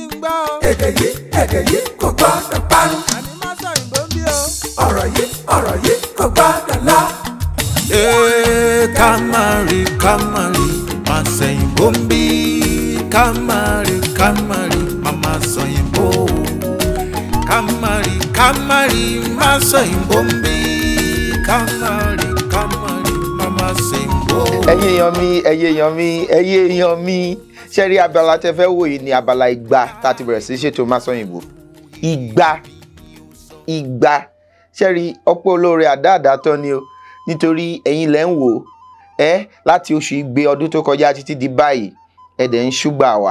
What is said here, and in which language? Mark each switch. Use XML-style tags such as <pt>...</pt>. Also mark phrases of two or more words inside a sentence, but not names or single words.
<yo>gbọ́ o. èdè yìí kò gbọ́dọ̀ parun. àní má sọ ìbò ń bí o. ọ̀rọ̀ yìí kò gbọ́dọ̀ lọ. Kamari, má sẹ́yìnbó ń bí. Kamari, mama sẹ́yìnbó. Kamari, má sẹ́yìnbó ń bí. Kamari, mama sẹ́yìnbó. ẹ̀yin èèyàn mi ṣe rí abala tẹ́ fẹ́ wò yìí ní abala ìgbà tá a ti bẹ̀rẹ̀ sí ṣètò Má Sọ̀yìnbó. ìgbà ṣe rí ọ̀pọ̀ olóore àdáàdá tán ni o, nítorí ẹ̀yin lẹ́ ń wò láti oṣù Igbe ọdún tó kọjá títí di báyìí ẹ̀dẹ̀ ń ṣúgbà wá.</yo>